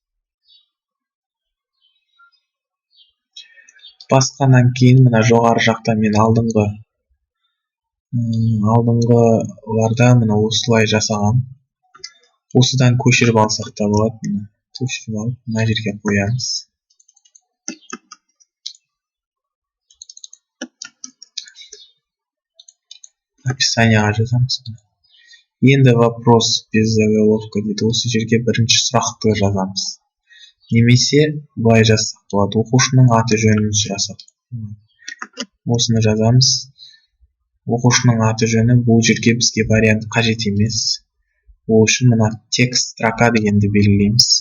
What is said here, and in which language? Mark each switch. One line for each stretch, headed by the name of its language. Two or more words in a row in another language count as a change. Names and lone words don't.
Kazakh: Басқаннан кейін жоғары жақта мен алдыңғыларда осылай жасаған. Осыдан көшіріп алсақ та болады. Көшіріп алып, мына жерге қоямыз. Описанияға жазамыз. Енді
Russian: вопрос без заголовка
Kazakh: дейді. Осы жерге бірінші сұрақты жазамыз. Немесе былай жазсақ болады. Оқушының аты жөнін сұрасақ. Осыны жазамыз. Оқушының аты жөні бұл жерге бізге вариант қажет емес. Ол үшін
Russian: текст строка
Kazakh: дегенді белгілейміз.